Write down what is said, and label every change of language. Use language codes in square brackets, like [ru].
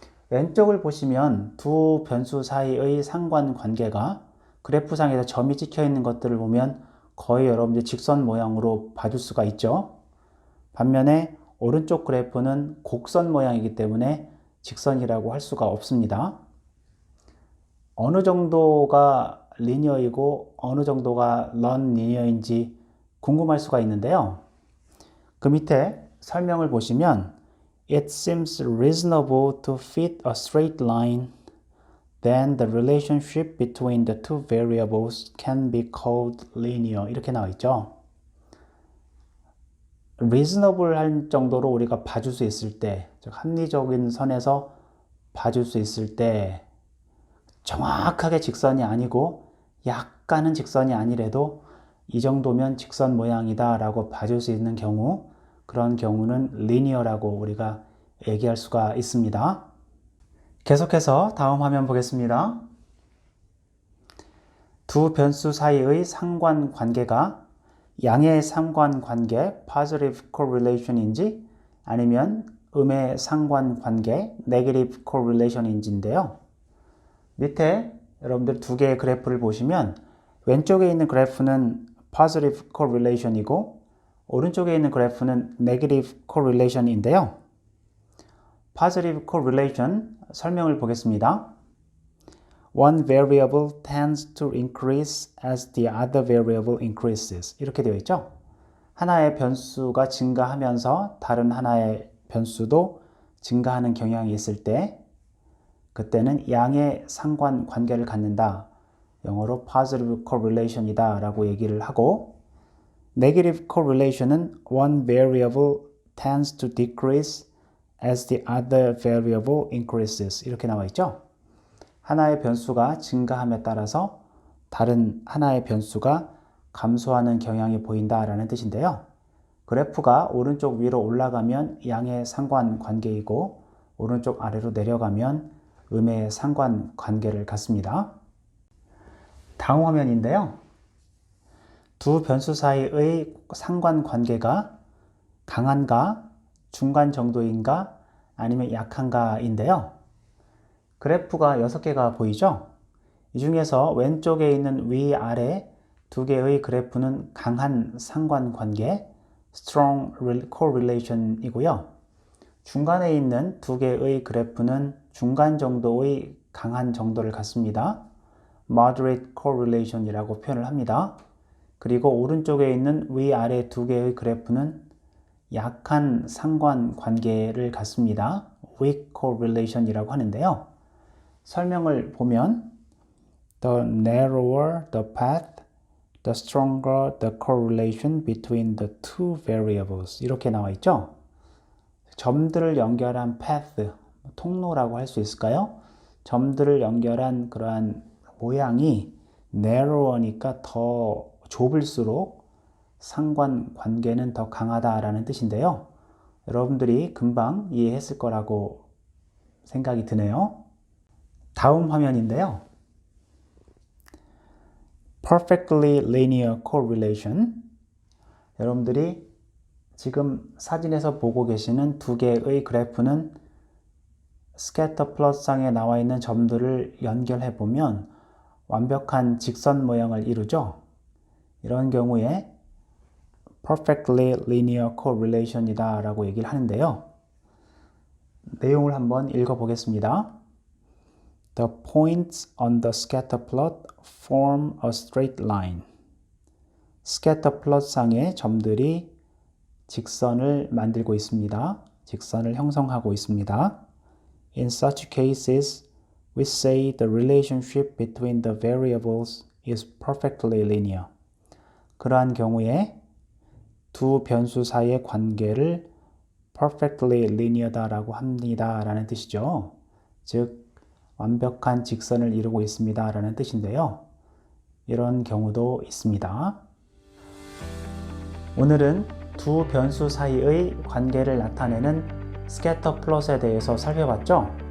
[ko] 왼쪽을 보시면 두 변수 사이의 상관관계가 그래프상에서 점이 찍혀 있는 것들을 보면 거의 여러분들 직선 모양으로 봐줄 수가 있죠. 반면에 오른쪽 그래프는 곡선 모양이기 때문에 직선이라고 할 수가 없습니다. 어느 정도가 리니어이고 어느 정도가 non-linear인지 궁금할 수가 있는데요. 그 밑에 설명을 보시면 [en] It seems reasonable to fit a straight line, then the relationship between the two variables can be called linear [ko] 이렇게 나와 있죠. reasonable 할 정도로 우리가 봐줄 수 있을 때, 즉 합리적인 선에서 봐줄 수 있을 때, 정확하게 직선이 아니고 약간은 직선이 아니래도 이 정도면 직선 모양이다 라고 봐줄 수 있는 경우, 그런 경우는 linear라고 우리가 얘기할 수가 있습니다. 계속해서 다음 화면 보겠습니다. 두 변수 사이의 상관관계가 양의 상관관계 positive correlation인지 아니면 음의 상관관계 negative correlation인지인데요. 밑에 여러분들 두 개의 그래프를 보시면 왼쪽에 있는 그래프는 positive correlation이고 오른쪽에 있는 그래프는 negative correlation인데요. positive correlation 설명을 보겠습니다. [en] One variable tends to increase as the other variable increases. [ko] 이렇게 되어 있죠. 하나의 변수가 증가하면서 다른 하나의 변수도 증가하는 경향이 있을 때 그때는 양의 상관관계를 갖는다. 영어로 positive correlation이다 라고 얘기를 하고, [en] negative correlation은 one variable tends to decrease as the other variable increases. [ko] 이렇게 나와 있죠. 하나의 변수가 증가함에 따라서 다른 하나의 변수가 감소하는 경향이 보인다라는 뜻인데요. 그래프가 오른쪽 위로 올라가면 양의 상관관계이고 오른쪽 아래로 내려가면 음의 상관관계를 갖습니다. 다음 화면인데요. 두 변수 사이의 상관관계가 강한가, 중간 정도인가, 아니면 약한가인데요. 그래프가 6개가 보이죠? 이 중에서 왼쪽에 있는 위아래 두 개의 그래프는 강한 상관관계, strong correlation이고요. 중간에 있는 두 개의 그래프는 중간 정도의 강한 정도를 갖습니다. moderate correlation이라고 표현을 합니다. 그리고 오른쪽에 있는 위아래 두 개의 그래프는 약한 상관관계를 갖습니다. weak correlation이라고 하는데요. 설명을 보면 [en] The narrower the path, the stronger the correlation between the two variables. [ko] 이렇게 나와 있죠? 점들을 연결한 path, 통로라고 할 수 있을까요? 점들을 연결한 그러한 모양이 narrower니까 더 좁을수록 상관관계는 더 강하다라는 뜻인데요. 여러분들이 금방 이해했을 거라고 생각이 드네요. 다음 화면인데요. [en] Perfectly linear correlation. [ko] 여러분들이 지금 사진에서 보고 계시는 두 개의 그래프는 스캐터 플롯상에 나와 있는 점들을 연결해 보면 완벽한 직선 모양을 이루죠. 이런 경우에 perfectly linear correlation이다 라고 얘기를 하는데요. 내용을 한번 읽어 보겠습니다. [en] The points on the scatter plot form a straight line. [ko] 스캐터 플롯상의 점들이 직선을 만들고 있습니다. 직선을 형성하고 있습니다. [en] In such cases, we say the relationship between the variables is perfectly linear. [ko] 그러한 경우에 두 변수 사이의 관계를 perfectly linear다라고 합니다 라는 뜻이죠. 즉 완벽한 직선을 이루고 있습니다 라는 뜻인데요. 이런 경우도 있습니다. 오늘은 두 변수 사이의 관계를 나타내는 스캐터 플롯에 대해서 살펴봤죠.